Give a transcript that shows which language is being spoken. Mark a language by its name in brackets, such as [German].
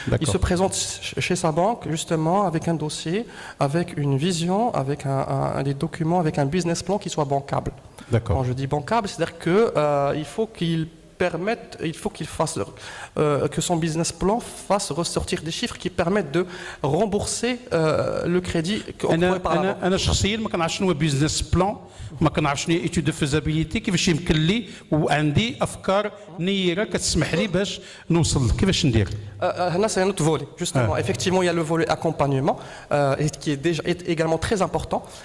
[French] Il se présente chez sa banque, justement, avec un dossier, avec une vision, avec des documents, avec un business plan qui soit bancable. D'accord. Quand je dis bancable, c'est-à-dire qu'il faut qu'il fasse que son business plan fasse ressortir des chiffres qui permettent de rembourser le crédit octroyé par la banque. [Arabic] أنا شخصيا ما كنعرفش شنو هو بيزنس بلان، ما كنعرفش شنو هي ايتود دو فيزابيليتي، كيفاش يمكن لي وعندي افكار نيره كتسمح لي باش نوصل كيفاش ندير. [French] Là, c'est un autre volet. Justement, effectivement, il y a le volet accompagnement qui est déjà également très important.